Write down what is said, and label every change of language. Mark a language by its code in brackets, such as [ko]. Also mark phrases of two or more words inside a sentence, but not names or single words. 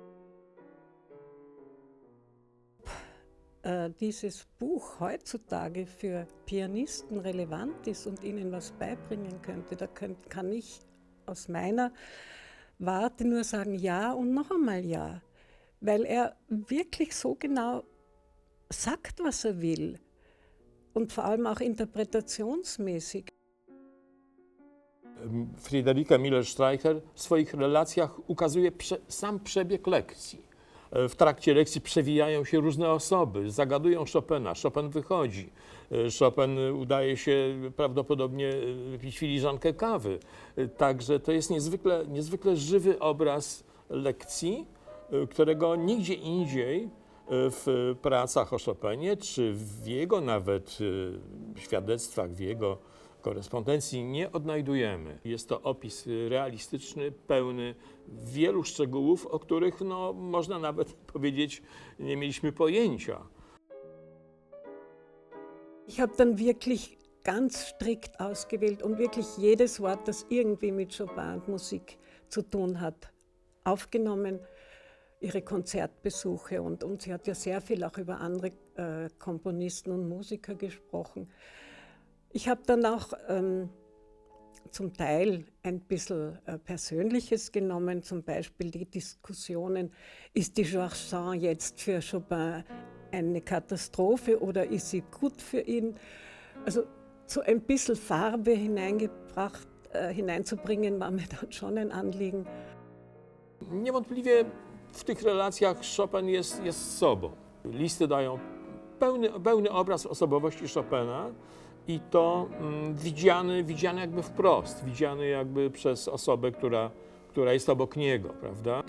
[de] Dieses Buch heutzutage für Pianisten relevant ist und ihnen was beibringen könnte, da kann ich aus meiner Warte nur sagen ja und noch einmal ja, weil er wirklich so genau sagt, was er will und vor allem auch interpretationsmäßig. [pl] Friederike Müller-Streicher w swoich relacjach ukazuje sam przebieg lekcji. W trakcie lekcji przewijają się różne osoby, zagadują Chopina, Chopin wychodzi, Chopin udaje się prawdopodobnie pić filiżankę kawy. Także to jest niezwykle żywy obraz lekcji, którego nigdzie indziej w pracach o Chopinie, czy w jego nawet świadectwach, w jego korespondencji nie odnajdujemy. Jest to opis realistyczny, pełny wielu szczegółów, o których można nawet powiedzieć, nie mieliśmy pojęcia. [de] Ich habe dann wirklich ganz strikt ausgewählt und wirklich jedes Wort, das irgendwie mit Chopin und Musik zu tun hat, aufgenommen. Ihre Konzertbesuche und sie hat ja sehr viel auch über andere Komponisten und Musiker gesprochen. Ich habe dann auch zum Teil ein bisschen Persönliches genommen, zum Beispiel die Diskussionen, ist die Georges Sand jetzt für Chopin eine Katastrophe oder ist sie gut für ihn? Also so ein bisschen Farbe hineingebracht, hineinzubringen, war mir dann schon ein Anliegen. [pl] Niewątpliwie w tych relacjach Chopin jest sobą. Listy dają pełny obraz osobowości Chopina i to widziany jakby wprost, widziany jakby przez osobę, która jest obok niego, prawda?